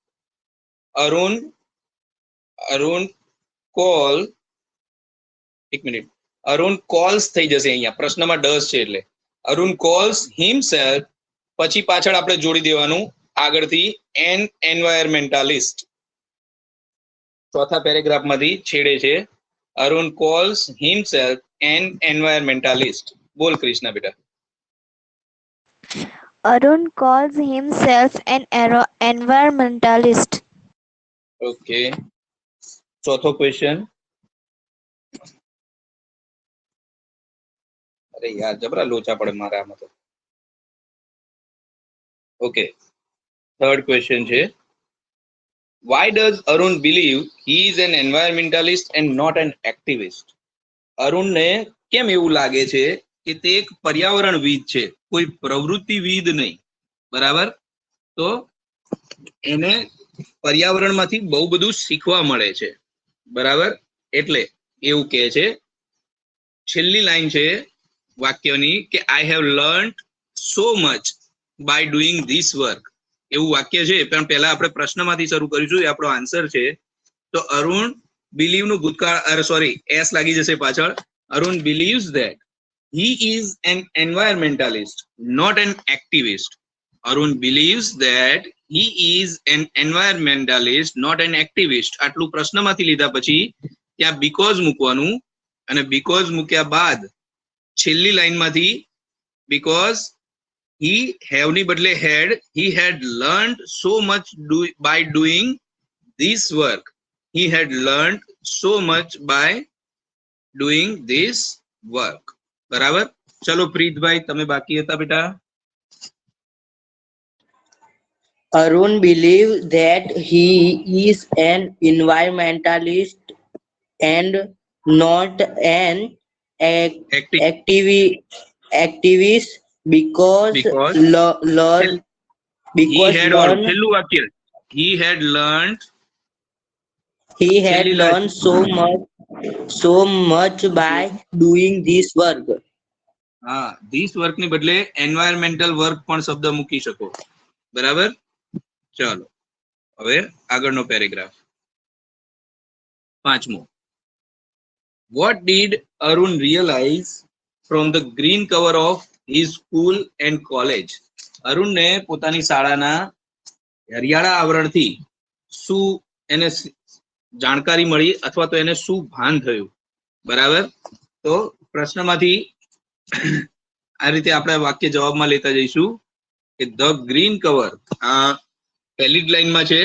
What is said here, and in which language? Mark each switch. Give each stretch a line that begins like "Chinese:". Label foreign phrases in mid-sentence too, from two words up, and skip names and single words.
Gujarati: અરુણ કોલ, એક મિનિટ, અરુણ કોલ્સ થઈ જશે અહીંયા, પ્રશ્નમાં ડઝ છે એટલે
English: Arun calls himself,
Gujarati: પછી પાછળ આપણે જોડી દેવાનું આગળથી
English: an environmentalist.
Gujarati: ચોથા પેરેગ્રાફમાંથી છેડે છે
English: Arun calls himself an environmentalist.
Gujarati: બોલ કૃષ્ણા બેટા.
English: Arun calls himself an environmentalist.
Gujarati: ઓકે, ચોથો ક્વેશ્ચન. અરે યાર જબરા લોચા પડે મારા આમાં તો. ઓકે,
English: third question
Gujarati: છે.
English: Why does Arun believe he is an environmentalist and not an activist?
Gujarati: અરુણને કેમ એવું લાગે છે કે તે એક પર્યાવરણવિદ છે, કોઈ પ્રવૃત્તિવિદ નહીં? બરાબર. તો એને પર્યાવરણમાંથી બહુ બધું શીખવા મળે છે. બરાબર, એટલે એવું કહે છે. છેલ્લી લાઈન છે વાક્યની કે
English: I have learned so much by doing this work.
Gujarati: એવું વાક્ય છે, પણ પહેલા આપણે પ્રશ્નમાંથી શરૂ કરીશું. એ આપણો આન્સર છે. તો અરુણ બિલીવ નું ભૂતકાળ, સોરી એસ લાગી જશે પાછળ.
English: Arun believes that he is an environmentalist, not an activist. Arun believes that he is an environmentalist, not an activist.
Gujarati: આટલું પ્રશ્નમાંથી લીધા પછી ત્યાં બીકોઝ મૂકવાનું, અને બીકોઝ મૂક્યા બાદ છેલ્લી લાઈનમાંથી બીકોઝ
English: he have
Gujarati: ની બદલે
English: had, he had learned so much by doing this work. He had learned so much by doing this work.
Gujarati: બરાબર. ચલો પ્રીતભાઈ તમે બાકી હતા બેટા.
English: Arun believes that he is an environmentalist and not an activist because he had
Gujarati: છેલ્લું વાક્ય
English: he had learned so much by doing this work.
Gujarati: હા,
English: this work
Gujarati: ની બદલે
English: environmental work
Gujarati: પણ શબ્દ મૂકી શકો. બરાબર. ચાલો હવે આગળનો પેરેગ્રાફ, પાંચમો.
English: What did Arun realize from the green cover of his school and college?
Gujarati: અરુણને પોતાની શાળાના હરિયાળા આવરણથી શું એને જાણકારી મળી અથવા તો એને શું ભાન થયું? બરાબર. તો પ્રશ્નમાંથી આ રીતે આપણે વાક્ય જવાબમાં લેતા જઈશું કે
English: the green cover,
Gujarati: આ પહેલી જ લાઈનમાં છે.